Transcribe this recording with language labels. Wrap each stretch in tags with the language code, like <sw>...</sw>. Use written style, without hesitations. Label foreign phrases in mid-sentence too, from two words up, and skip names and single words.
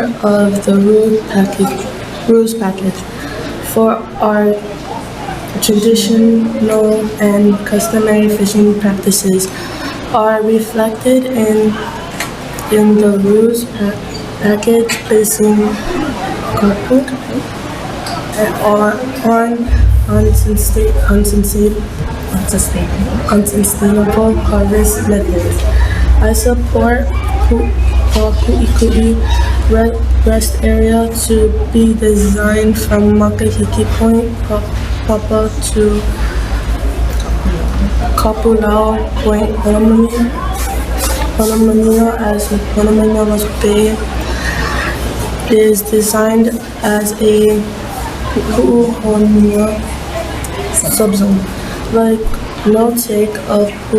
<en>of the rules package for our traditional and customary fishing practices are reflected in the rules package placing kapu on unsustainable harvest methods. I support Pākuʻikuʻi Rest Area to be designed from Paʻakai Point, Pāpā to Kapuʻuhonua Point, Honomalino as Honomalino Bay is designed as a Puʻuhonua subzone, like no take of</en>